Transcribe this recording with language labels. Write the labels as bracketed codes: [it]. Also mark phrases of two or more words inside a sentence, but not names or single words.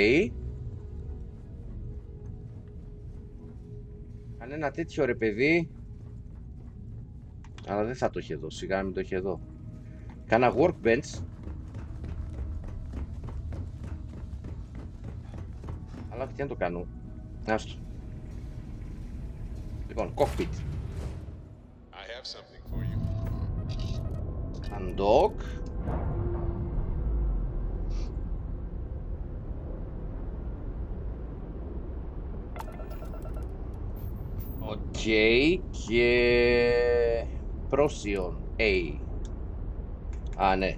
[el] Κανένα τέτοιο ρε παιδί. Αλλά δεν θα το έχει εδώ, σιγά να μην το έχει εδώ. Κάνα workbench. Αλλά τι να το κάνω. Άστο. Λοιπόν, cockpit. [en] I have something for you. Undock. [el] Οκ, και Procyon A. Α, ναι.